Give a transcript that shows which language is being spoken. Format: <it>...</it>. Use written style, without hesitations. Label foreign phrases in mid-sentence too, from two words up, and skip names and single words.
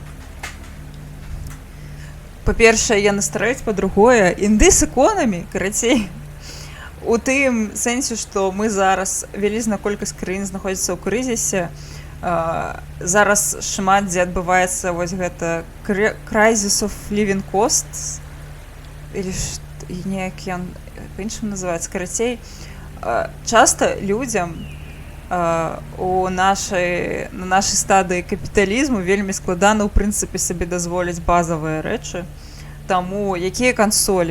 <be>Па-першае, яны старэюць, па-другое,</be> <en>in this economy,</en> <be>карацей. У тым сэнсе, што мы зараз вялізная колькасць краін знаходзіцца ў крызісе, зараз шмат дзе адбываецца вось гэта</be> <en>crisis of living costs,</en> <be>или неяк ён па-іншаму называецца. Карацей, часта людзям на нашай стадыі капіталізму вельмі складана ў прынцыпе сабе дазволіць базавыя рэчы. Таму якія кансолі?</be>